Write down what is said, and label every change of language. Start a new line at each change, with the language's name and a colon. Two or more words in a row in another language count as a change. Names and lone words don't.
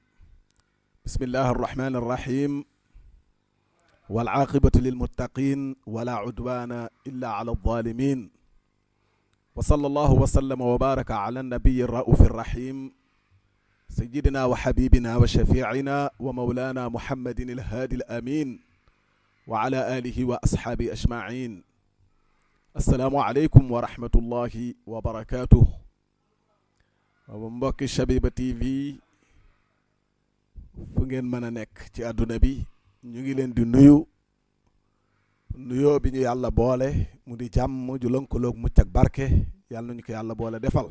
Arabic: بسم الله الرحمن الرحيم، والعاقبة للمتقين ولا عدوان إلا على الظالمين، وصلى الله وسلم وبارك على النبي الرؤوف الرحيم سيدنا وحبيبنا وشفيعنا ومولانا محمد الهادي الأمين وعلى آله وأصحابه أجمعين. السلام عليكم ورحمة الله وبركاته.
Wolof: mbokki Shabiba TV fu ngeen mën a nekk ci àdduna bi ñu ngi leen di nuyoo bi ñu yàlla boole mu di jàmm ju lënkaloog mucc ak barke yàlla nañu ko yàlla boole defal.